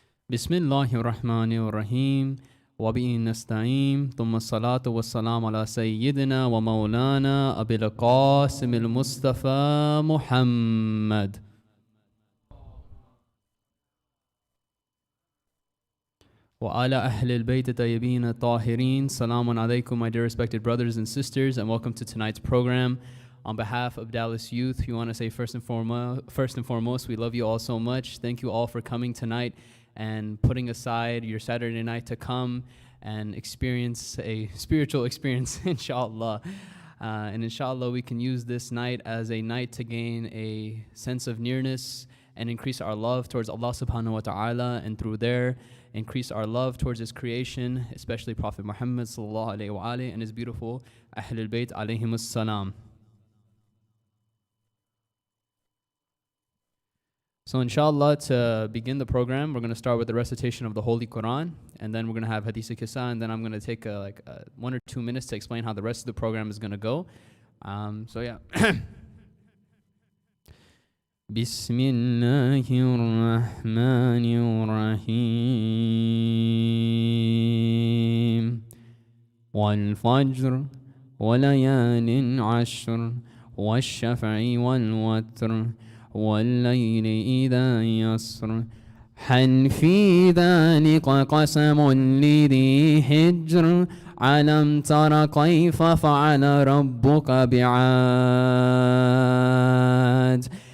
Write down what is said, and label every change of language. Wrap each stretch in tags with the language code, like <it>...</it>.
<ar>بسم الله الرحمن الرحيم وبه نستعين ثم الصلاة والسلام على سيدنا ومولانا أبي القاسم المصطفى محمد وعلى أهل البيت الطيبين الطاهرين.</ar> <en>Salamun alaikum, my dear respected brothers and sisters, and welcome to tonight's program. On behalf of Dallas Youth, we want to say first and foremost, we love you all so much. Thank you all for coming tonight and putting aside your Saturday night to come and experience a spiritual experience, inshallah. And inshallah, we can use this night as a night to gain a sense of nearness and increase our love towards Allah subhanahu wa ta'ala, and through there, increase our love towards His creation, especially Prophet Muhammad sallallahu alayhi wa and his beautiful Ahlul Bayt alayhimus salam. So inshallah, to begin the program, we're going to start with the recitation of the Holy Quran, and then we're going to have Hadith Kisa, and then I'm going to take 1 or 2 minutes to explain how the rest of the program is going to go. So yeah.</en> <ar>بسم الله الرحمن الرحيم والفجر وليال عشر والشفع والوتر والليل إذا يسر هل في ذلك قسم لذي حجر ألم تر كيف فعل ربك بعاد</ar>